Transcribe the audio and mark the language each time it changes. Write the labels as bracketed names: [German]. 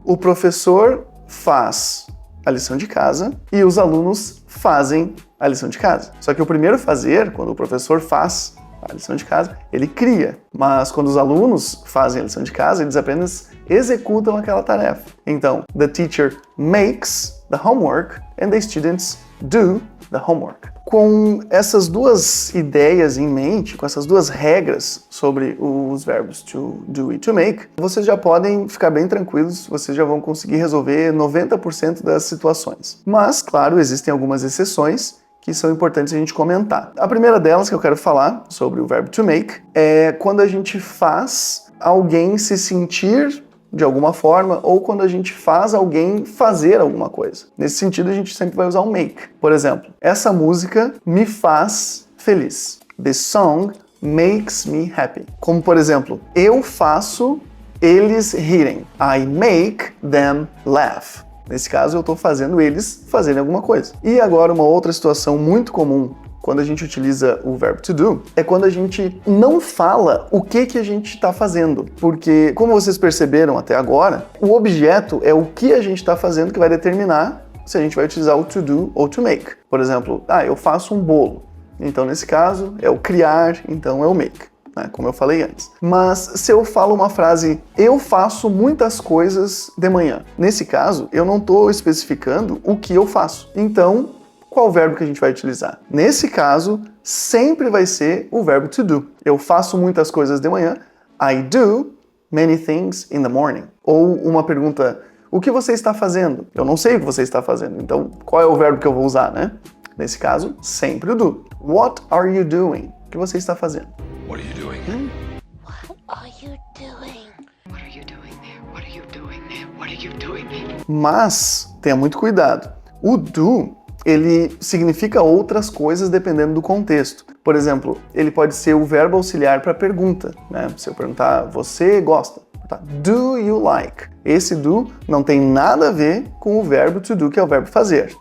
[Portuguese] O professor faz a lição de casa e os alunos fazem a lição de casa. Só que o primeiro fazer, quando o professor faz a lição de casa, ele cria. Mas quando os alunos fazem a lição de casa, eles apenas executam aquela tarefa. [English] Então, the teacher makes the homework and the students do the homework. [Portuguese] Com essas duas ideias em mente, com essas duas regras sobre os verbos to do e to make, vocês já podem ficar bem tranquilos, vocês já vão conseguir resolver 90% das situações. Mas, claro, existem algumas exceções que são importantes a gente comentar. A primeira delas que eu quero falar sobre o verbo to make é quando a gente faz alguém se sentir de alguma forma ou quando a gente faz alguém fazer alguma coisa. Nesse sentido, a gente sempre vai usar o make. Por exemplo, essa música me faz feliz. [English] This song makes me happy. [Portuguese] Como, por exemplo, eu faço eles rirem. [English] I make them laugh. [Portuguese] Nesse caso, eu estou fazendo eles fazerem alguma coisa. E agora, uma outra situação muito comum quando a gente utiliza o verbo to do é quando a gente não fala o que a gente está fazendo. Porque, como vocês perceberam até agora, o objeto é o que a gente está fazendo que vai determinar se a gente vai utilizar o to do ou to make. Por exemplo, eu faço um bolo. Então, nesse caso, é o criar, então é o make. Como eu falei antes. Mas se eu falo uma frase, eu faço muitas coisas de manhã. Nesse caso, eu não estou especificando o que eu faço. Então, qual verbo que a gente vai utilizar? Nesse caso, sempre vai ser o verbo to do. Eu faço muitas coisas de manhã. [English] I do many things in the morning. [Portuguese] Ou uma pergunta, o que você está fazendo? Eu não sei o que você está fazendo. Então, qual é o verbo que eu vou usar, né? Nesse caso, sempre o do. [English] What are you doing? [Portuguese] O que você está fazendo? [English] What are you doing? What are you doing? What are you doing there? What are you doing there? What are you doing there? [Portuguese] Mas tenha muito cuidado. O do, ele significa outras coisas dependendo do contexto. Por exemplo, ele pode ser o verbo auxiliar para pergunta, né? Se eu perguntar, você gosta? Tá? [English] Do you like? [Portuguese] Esse do não tem nada a ver com o verbo to do, que é o verbo fazer.